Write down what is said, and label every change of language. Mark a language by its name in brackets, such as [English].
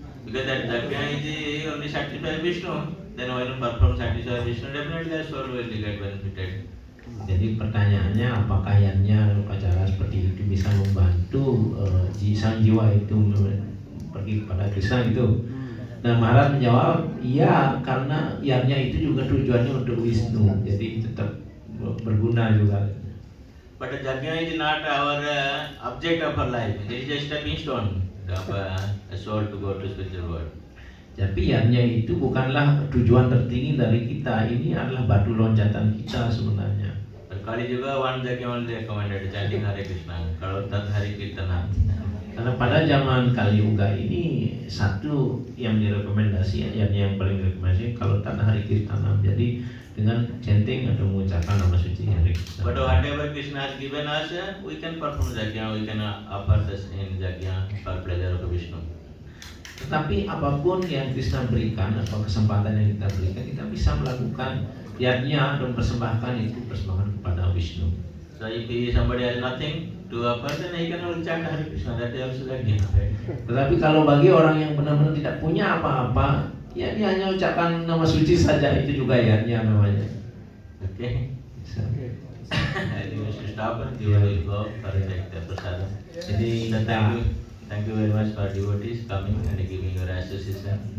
[English] Because that yajna is only satisfy Vishnu. Then when you perform satisfy Vishnu, definitely the soul will get benefited. [Indonesian] Jadi pertanyaannya, apakah yanya upacara seperti itu bisa membantu sang jiwa itu pergi kepada Krishna gitu? Nah Maharaj menjawab, iya, karena yanya itu juga tujuannya untuk Wisnu, jadi tetap berguna juga. [English] But the yajna is not our object of our life. It is just a stepping stone of a soul to go to spiritual world. [Indonesian] Tapi yanya itu bukanlah tujuan tertinggi dari kita, ini adalah batu loncatan kita sebenarnya. Kali juga [English] one yajna only recommended chanting Hare Krishna. [Indonesian] Kalau tak Hari Kirtana. Karena pada zaman Kali Yuga ini satu yang direkomendasi, yang paling direkomendasi kalau tak Hari Kirtana. Jadi dengan chanting atau mengucapkan nama suci Hare Krishna. [English] But whatever Krishna has given us, we can perform yajna, we can offer this in yajna for pleasure of Vishnu. [Indonesian] Tetapi apapun yang Krishna berikan atau kesempatan yang kita berikan, kita bisa melakukan yajna dan persembahkan itu persembahan kepada Vishnu. [English] So if somebody has nothing to offer, then he can only chant Hare Krishna. That is also yajna. [Indonesian] Tetapi kalau bagi orang yang benar-benar tidak punya apa-apa, ya dia hanya ucapkan nama suci saja, itu juga yajna namanya. [English] Okay. [Indonesian] Bisa. [English] I think we should stop and you will go for take the prasadam. [Indonesian] Jadi [English] So [Indonesian] kita [English] thank you very much for devotees coming and giving your association.